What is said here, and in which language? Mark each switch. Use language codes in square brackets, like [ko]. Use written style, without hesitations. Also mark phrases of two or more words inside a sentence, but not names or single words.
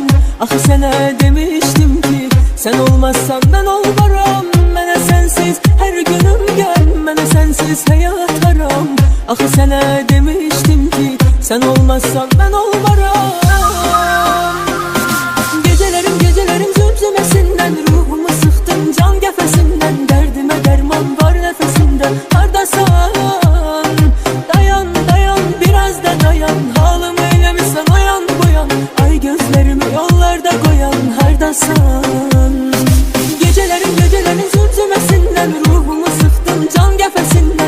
[az] Axı sənə [tr] demiştim ki sen olmazsan ben olmaram. [az] Mənə sensiz her günüm gəm, [tr] mənə sensiz hayat haram. Axı sənə demiştim ki sen olmazsan ben olmaram. Gecelerim zümzümesinden ruhumu sıktım [az] can qəfəsindən. Dərdimə dərman var nəfəsində. Hardasan? [tr] Dayan dayan biraz da dayan. [az] Halımı eyləmişsən oyan buyan. [tr] Ay gözlerimi yollarda koyan. [az] Hardasan? [tr] Gecelerim zümzümesinden ruhumu sıktım [az] can qəfəsindən.